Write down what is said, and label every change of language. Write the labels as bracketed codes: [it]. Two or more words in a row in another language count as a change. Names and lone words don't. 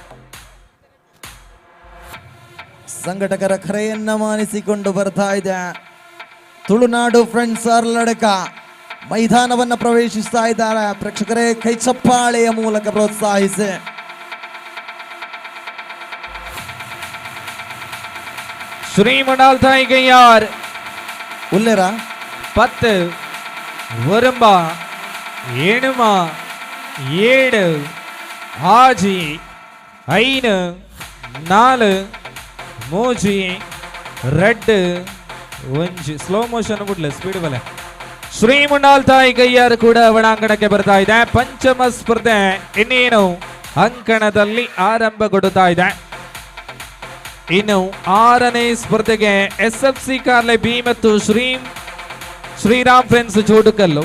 [kn] ಸಂಘಟಕರ ಕರೆಯನ್ನ ಮಾನಿಸಿಕೊಂಡು ಬರ್ತಾ ಇದೆ. ತುಳುನಾಡು ಫ್ರೆಂಡ್ಸ್ ಆರ್ಲಡ್ಕ ಮೈದಾನವನ್ನ ಪ್ರವೇಶಿಸ್ತಾ ಇದ್ದಾರೆ. ಪ್ರೇಕ್ಷಕರೇ ಕೈ ಚಪ್ಪಾಳೆಯ ಮೂಲಕ ಪ್ರೋತ್ಸಾಹಿಸಿ. ಶ್ರೀ ಮುಂಡಾಲ್ ತಾಯಿ ಕೈಯಾರ್ [tcy] ಉಲ್ಲೇರ 10 ವರಂಬ ಏಣುಮ 7 ಆಜಿ 5 4 ಮೂಜಿ ರೆಡ್ ಒಂಜಿ [en] slow motion [tcy] ಬಿಡ್ಲೆ ಸ್ಪೀಡ್ ಬಲೆ. [kn] ಶ್ರೀ ಮುಂಡಾಲ್ ತಾಯಿ ಕೈಯಾರ್ ಕೂಡ ಒಳಾಂಗಣಕ್ಕೆ ಬರ್ತಾ ಇದೆ. ಪಂಚಮ ಸ್ಪರ್ಧೆ ಇನ್ನೇನು ಅಂಕಣದಲ್ಲಿ ಆರಂಭಗೊಳ್ಳುತ್ತಾ ಇದೆ. ಇನ್ನು 6ನೇ ಸ್ಪರ್ಧೆಗೆ SFC ಕಾರ್ಲೆ ಬಿ ಮತ್ತು ಶ್ರೀರಾಮ್ ಫ್ರೆಂಡ್ಸ್ ಜೋಡುಕಲ್ಲು.